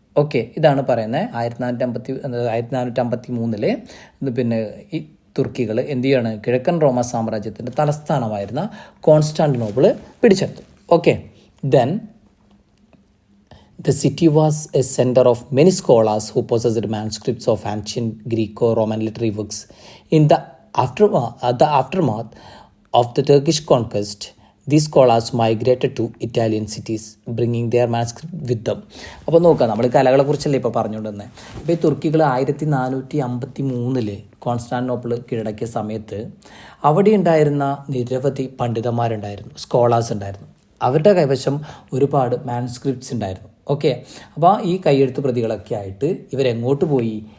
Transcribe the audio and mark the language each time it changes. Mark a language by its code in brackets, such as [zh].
[ml] Okay, ഇതാണ് പറയുന്നത്. 1453 പിന്നെ ഈ തുർക്കികൾ എന്ത് ചെയ്യാണ്? കിഴക്കൻ റോമ സാമ്രാജ്യത്തിൻ്റെ തലസ്ഥാനമായിരുന്ന കോൺസ്റ്റാന്റിനോപ്പിൾ പിടിച്ചെടുത്തു. [en] Okay, then the city was a center of many scholars who possessed manuscripts of ancient Greco-Roman literary works. In the aftermath of the Turkish conquest, these scholars migrated to Italian cities, bringing their manuscript with them. [ml] അപ്പോൾ നോക്കാം, നമ്മൾ കലകളെ കുറിച്ചല്ലേ ഇപ്പോൾ പറഞ്ഞുകൊണ്ടിരുന്നത്. ഇപ്പോൾ ഈ തുർക്കികൾ 1453 Constantinople കീഴടക്കിയ സമയത്ത് അവിടെ ഉണ്ടായിരുന്ന നിരവധി പണ്ഡിതന്മാരുണ്ടായിരുന്നു, സ്കോളേഴ്സ് ഉണ്ടായിരുന്നു. അവരുടെ കൈവശം ഒരുപാട് മാനുസ്ക്രിപ്റ്റ്സ് ഉണ്ടായിരുന്നു. ഓക്കെ, അപ്പോൾ ഈ കൈയെഴുത്ത് പ്രതികളൊക്കെ ആയിട്ട് ഇവരെങ്ങോട്ട് പോയി?